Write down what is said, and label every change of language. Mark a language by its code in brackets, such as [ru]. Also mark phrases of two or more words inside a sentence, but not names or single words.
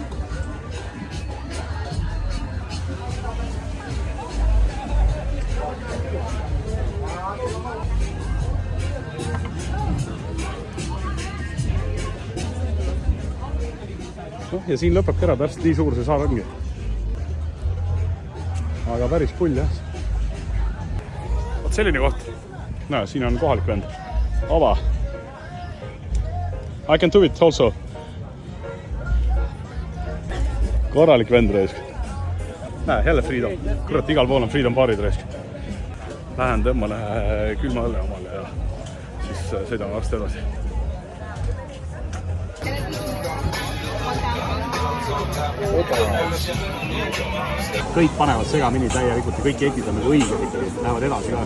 [et] Ja siin lõpebki ära, täpselt nii suur see saar ongi. Aga päris pull jah. Võt selline koht. Näe, siin on kohalik vend. Ava. [en] I can do it also. [et] Korralik vend reisk. Näe, jälle Freedom. Kurat, igal pool on Freedom baarid reisk. Lähen tõmmale külma õlle omale ja siis sõidame varsti edasi. Kõik panevad segamini täielikult ja kõik ekid on nagu õiged ikkagi, lähevad edasi ka.